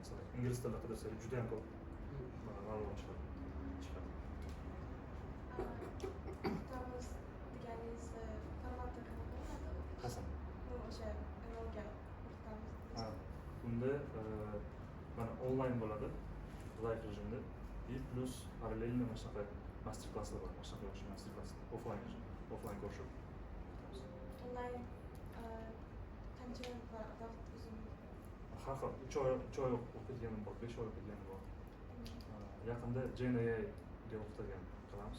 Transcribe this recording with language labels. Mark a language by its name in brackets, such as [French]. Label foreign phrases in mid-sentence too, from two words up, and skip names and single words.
[Uzbek] Masalan, ingliz tilida qidirsanglar juda ham ko'p ma'lumot chiqadi. Tormoz deganingiz formatda qanaqa bo'ladi? Qasam. O'sha MLga o'rtamiz. Bunda mana onlayn bo'ladi, live rejimda. [Russian] И плюс parallelно [Uzbek] mana shunaqa master klasslar bor. Mana shunaqa yo'q master klass, offline rejim, offline ko'rishib. Onlayn qancha vaqt uzun? Har xil 3 oy o'qiyotganim bor, 5 oy o'qiyotganim bor. Yaqinda JNA ga o'qitadigan qilamiz.